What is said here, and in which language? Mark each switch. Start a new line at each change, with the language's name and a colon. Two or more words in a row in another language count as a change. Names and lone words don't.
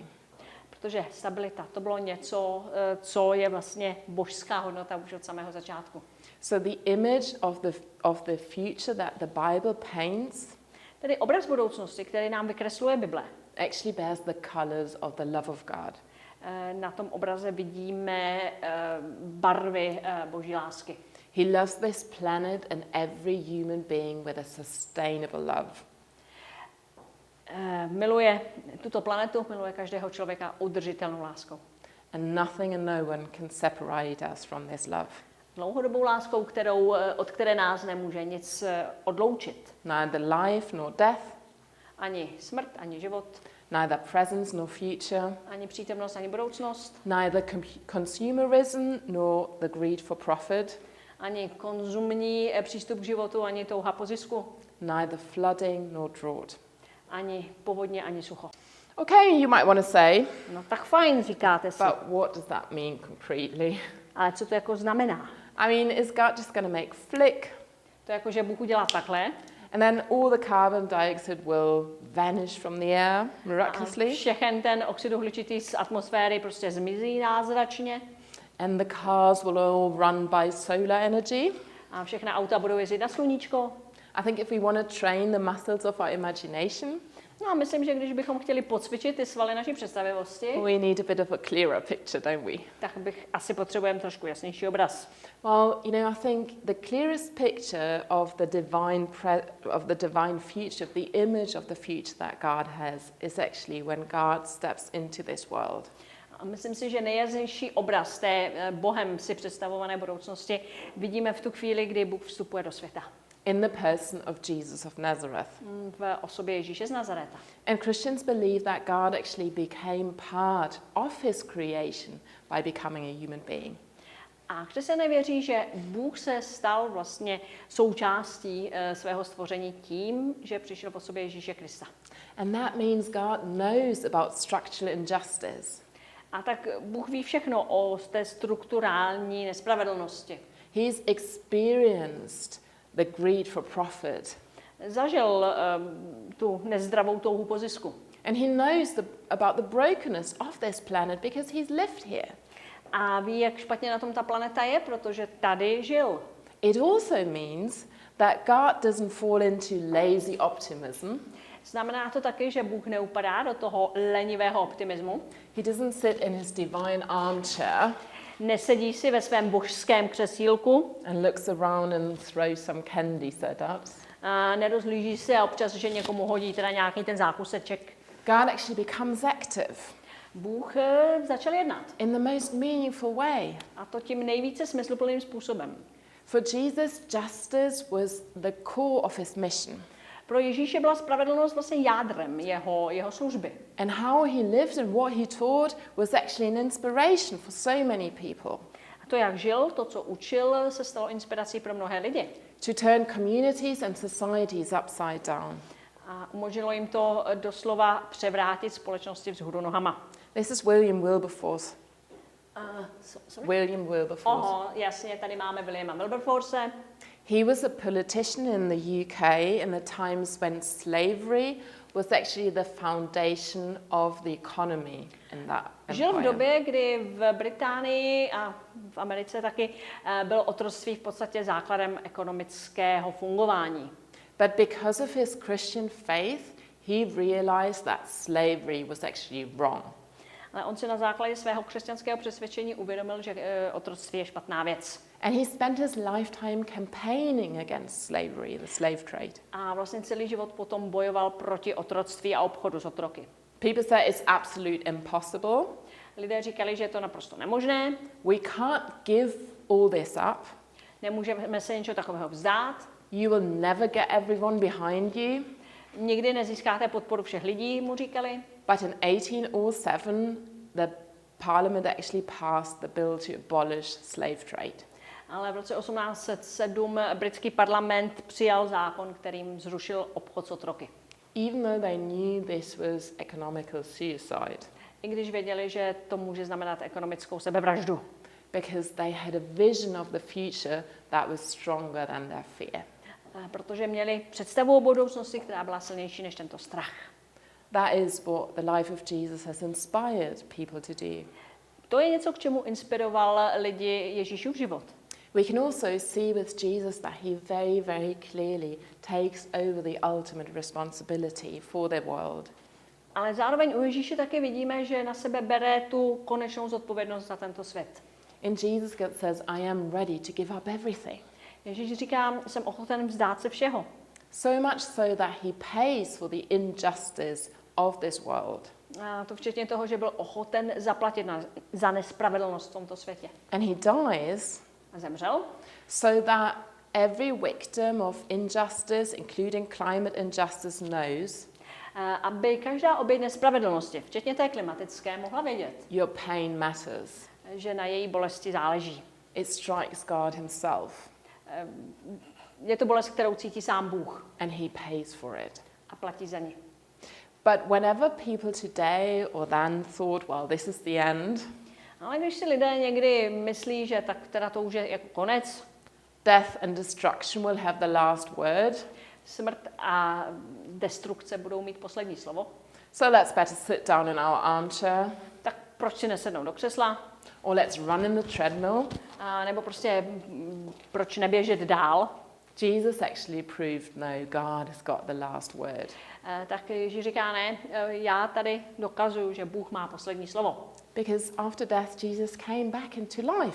Czech: Protože stabilita, to bylo něco, co je vlastně božská hodnota už od samého začátku.
English: So the image of the future that the Bible paints
Czech: Tedy obraz budoucnosti, který nám vykresluje Bible,
English: actually bears the colors of the love of God.
Czech: na tom obraze vidíme barvy boží lásky.
English: He loves this planet and every human being with a sustainable love.
Czech: Miluje tuto planetu, miluje každého člověka udržitelnou láskou.
English: And nothing and no one can separate us from this love.
Czech: Dlouhodobou láskou, od které nás nemůže nic odloučit.
English: Neither life nor death,
Czech: Ani smrt, ani život,
English: neither presence nor future,
Czech: ani přítomnost, ani budoucnost,
English: neither consumerism nor the greed for profit,
Czech: ani konzumní přístup k životu, ani touha po zisku,
English: neither flooding nor drought.
Czech: ani povodně, ani sucho.
English: Okay, you might want to say,
Czech: No tak fajn, říkáte si.
English: but what does that mean concretely?
Czech: Ale co to jako znamená?
English: I mean, is God just going to make flick
Czech: To je jako, že Bůh udělá takhle
English: and then all the carbon dioxide will vanish from the air
Czech: a
English: miraculously
Czech: všechen ten oxid uhličitý z atmosféry prostě zmizí názračně
English: and the cars will all run by solar energy?
Czech: a všechna auta budou jezdit na sluníčko?
English: I think if we want to train the muscles of our imagination,
Czech: No a myslím, že když bychom chtěli pocvičit ty svaly naší představivosti,
English: we need a bit of a clearer picture, don't we?
Czech: tak bych asi potřebujeme trošku jasnější obraz.
English: Well, you know, I think the clearest picture of the divine future, of the image of the future that God has, is actually when God steps into this world.
Czech: A myslím si, že nejjasnější obraz té Bohem si představované budoucnosti vidíme v tu chvíli, kdy Bůh vstupuje do světa.
English: In the person of Jesus of Nazareth.
Czech: V osobě Ježíše z Nazareta.
English: And Christians believe that God actually became part of his creation by becoming a human being.
Czech: A křesťané věří, že Bůh se stal vlastně součástí svého stvoření tím, že přišel v osobě Ježíše Krista.
English: And that means God knows about structural injustice.
Czech: A tak Bůh ví všechno o té strukturální nespravedlnosti.
English: He's experienced the greed for profit.
Czech: Zažil tu nezdravou touhu po zisku.
English: And he knows about the brokenness of this planet because he's lived here.
Czech: A ví, jak špatně na tom ta planeta je, protože tady žil.
English: It also means that God doesn't fall into lazy optimism.
Czech: Znamená to taky, že Bůh neupadá do toho lenivého optimismu.
English: He doesn't sit in his divine armchair
Czech: Nesedí si ve svém božském křesílku.
English: and looks around and throws some candy setups.
Czech: A nerozhlíží se a občas, že někomu hodí teda nějaký ten zákuseček.
English: God actually becomes active
Czech: Bůh začal jednat.
English: in the most meaningful way.
Czech: A to tím nejvíce smysluplným způsobem.
English: For Jesus, justice was the core of his mission.
Czech: Pro Ježíše byla spravedlnost vlastně jádrem jeho služby.
English: And how he lived and what he taught was actually an inspiration for so many people.
Czech: A to, jak žil, to, co učil, se stalo inspirací pro mnohé lidi.
English: To turn communities and societies upside down.
Czech: A umožnilo jim to doslova převrátit společnosti vzhůru nohama.
English: This is William Wilberforce. Sorry? William Wilberforce.
Czech: Jasně, tady máme Williama Wilberforce.
English: He was a politician in the UK in the times when slavery was actually the foundation of the economy in that
Czech: Žil v
English: empire.
Czech: době, kdy v Británii a v Americe taky bylo otroctví v podstatě základem ekonomického fungování.
English: But because of his Christian faith, he realized that slavery was actually wrong.
Czech: Ale on si na základě svého křesťanského přesvědčení uvědomil, že otroctví je špatná věc.
English: And he spent his lifetime campaigning against slavery, the slave trade.
Czech: A vlastně celý život potom bojoval proti otroctví a obchodu s otroky.
English: People say it's absolute impossible.
Czech: Lidé říkali, že je to naprosto nemožné,
English: We can't give all this up.
Czech: nemůžeme se něčeho takového vzdát,
English: You will never get everyone behind you.
Czech: nikdy nezískáte podporu všech lidí, mu říkali.
English: But in 1807, the parliament actually passed the bill to abolish slave trade.
Czech: Ale v roce 1807 britský parlament přijal zákon, kterým zrušil obchod s otroky.
English: Even though they knew this was economical suicide,
Czech: I když věděli, že to může znamenat ekonomickou sebevraždu.
English: because they had a vision of the future that was stronger than their fear.
Czech: Protože měli představu o budoucnosti, která byla silnější než tento strach.
English: That is what the life of Jesus has inspired people to do.
Czech: To je něco, k čemu inspiroval lidi Ježíšův život.
English: We can also see with Jesus that he very, very clearly takes over the ultimate responsibility for the world.
Czech: Ale zároveň u Ježíše taky vidíme, že na sebe bere tu konečnou zodpovědnost za tento svět.
English: In Jesus God says, I am ready to give up everything.
Czech: Ježíš říká, jsem ochoten vzdát se všeho.
English: So much so that he pays for the injustice of this world.
Czech: A to včetně toho, že byl ochoten zaplatit za nespravedlnost v tomto světě.
English: And he dies
Czech: A zemřel,
English: so that every victim of injustice, including climate injustice, knows
Czech: aby každá oběť nespravedlnosti, včetně té klimatické, mohla vědět,
English: your pain matters.
Czech: že na její bolesti záleží.
English: It strikes God himself,
Czech: Je to bolest, kterou cítí sám Bůh
English: and he pays for it.
Czech: a platí za ní.
English: But whenever people today or then thought, well, this is the end,
Czech: Ale když si lidé někdy myslí, že tak teda to už je jako konec,
English: death and destruction will have the last word,
Czech: smrt a destrukce budou mít poslední slovo,
English: so let's better sit down in our armchair,
Czech: tak proč si nesednout do křesla?
English: or let's run in the treadmill.
Czech: A nebo prostě proč neběžet dál?
English: Jesus actually proved, no, God has got the last word.
Czech: Tak Ježíš říká, ne, já tady dokazuju, že Bůh má poslední slovo.
English: Because after death, Jesus came back into life.